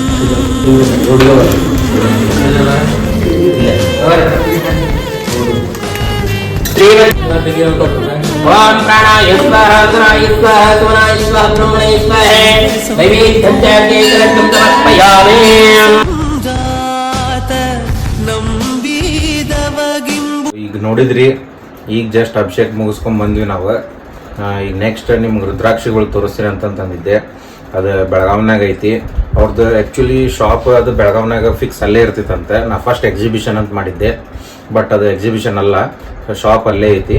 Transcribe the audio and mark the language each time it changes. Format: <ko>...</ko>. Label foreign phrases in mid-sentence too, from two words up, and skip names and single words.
<sa>ओम प्राणाय स्वाहा गुणाय स्वाहा सुमनाय स्वाहा ब्रह्मणे स्वाहा नैवेद्यं च केशरं समर्पयामि.</sa> <kn>ಈಗ ನೋಡಿದ್ರಿ, ಈಗ ಜಸ್ಟ್ ಅಭಿಷೇಕ ಮುಗಿಸ್ಕೊಂಡ್ ಬಂದ್ವಿ ನಾವು. ಈಗ ನೆಕ್ಸ್ಟ್ ನಿಮ್ಗೆ ರುದ್ರಾಕ್ಷಿಗಳು ತೋರಿಸ್ತೀನಿ ಅಂತಂದಿದ್ದೆ. ಅದು ಬೆಳಗಾವ್ನಾಗ ಐತಿ ಅವ್ರದ್ದು.</kn> <en>actually shop</en> <kn>ಅದು ಬೆಳಗಾವ್ನಾಗ ಫಿಕ್ಸ್ ಅಲ್ಲೇ ಇರ್ತಿತ್ತಂತೆ. ನಾ</kn> <en>first exhibition</en> <kn>ಅಂತ ಮಾಡಿದ್ದೆ, ಬಟ್ ಅದು ಎಕ್ಸಿಬಿಷನ್ ಅಲ್ಲ, ಶಾಪ್ ಅಲ್ಲೇ ಐತಿ.</kn>